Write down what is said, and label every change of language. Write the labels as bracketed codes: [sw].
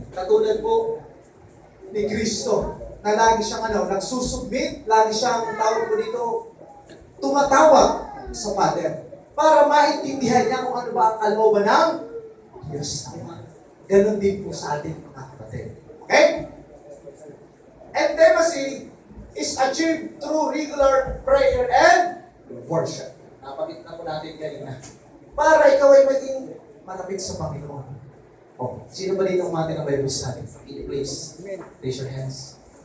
[tl] Katulad po ni Kristo, na lagi siyang nagsusubmit, lagi siyang tawag po dito, tumatawag sa Father para maintindihan niya kung ano ba ang kalooban ng Diyos Ama. Ganon din po sa ating mga kapatid. Okay? [en] Intimacy is achieved through regular prayer and worship. [tl] Napakita na po natin kanina. Para ikaw ay maging malapit sa Panginoon. Oh, sino ba dito umati ng Bible study? [en] Please, raise your hands.